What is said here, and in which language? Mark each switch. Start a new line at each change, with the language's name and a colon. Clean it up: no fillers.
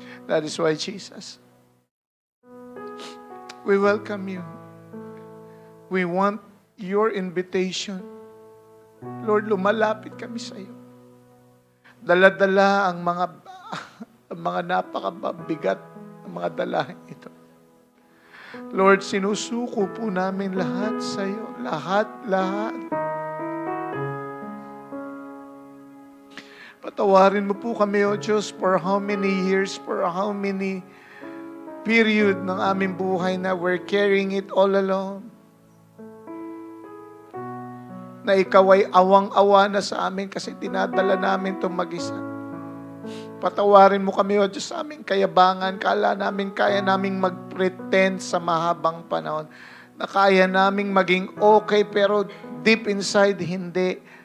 English: That is why Jesus, we welcome you. We want your invitation.
Filipino: Lord, lumalapit kami sa iyo. Dala-dala ang mga napakabigat, ang mga dalahin ito. Lord, sinusuko po namin lahat sa iyo. Lahat. Patawarin mo po kami, O Diyos,
English: for how many years, for how many period
Filipino: ng aming buhay na
English: we're carrying it all alone.
Filipino: Na ikaw ay awang-awa na sa amin kasi dinadala namin itong mag-isa. Patawarin mo kami, O Diyos, sa aming kayabangan. Kala namin kaya naming mag-pretend sa mahabang panahon. Na kaya naming maging okay pero
English: deep inside,
Filipino: hindi.